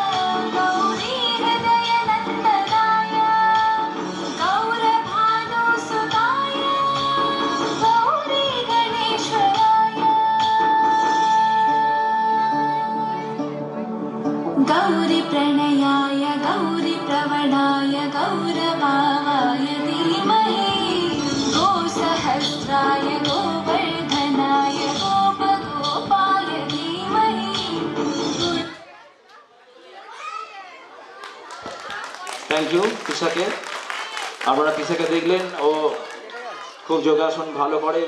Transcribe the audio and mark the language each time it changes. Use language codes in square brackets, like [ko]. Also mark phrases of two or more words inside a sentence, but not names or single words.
[sa] गौरीहृदयनन्दनाय गौरभानुसुताय गौरीगणेश्वराय गौरीप्रणयाय गौरीप्रवणाय गौरभावाय धीमहि गोसहस्राय गोवर्धनाय गोपगोपाय धीमहि। [en] thank you [bn] তিশাকে। আপনারা তিশাকে দেখলেন, ও খুব যোগাসন ভালো করে।